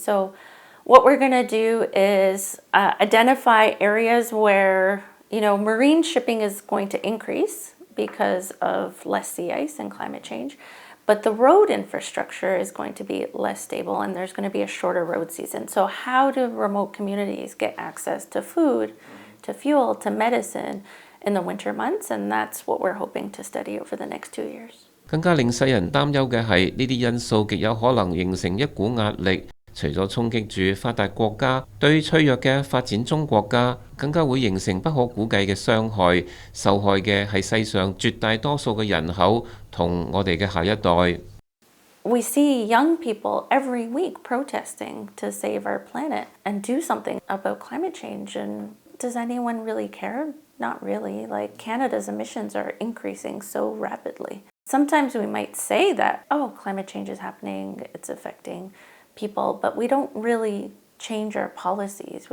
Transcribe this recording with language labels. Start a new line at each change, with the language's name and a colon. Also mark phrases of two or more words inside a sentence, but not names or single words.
English: So what we're going to do is identify areas where, marine shipping is going to increase because of less sea ice and climate change, but the road infrastructure is going to be less stable and there's going to be a shorter road season. So how do remote communities get access to food, to fuel, to medicine in the winter months? And that's what we're hoping to study over the next 2 years.
Cantonese: 更加令世人擔憂嘅係呢啲因素極有可能形成一股壓力，除咗衝擊住發達國家，對脆弱嘅發展中國家，更加會形成不可估計嘅傷害。受害嘅係世上絕大多數嘅人口同我哋嘅下一代。
English: We see young people every week protesting to save our planet and do something about climate change. And does anyone really care? Not really. Like Canada's emissions are increasing so rapidly. Sometimes we might say that, oh, climate change is happening, it's affecting people, but we don't really change our policies.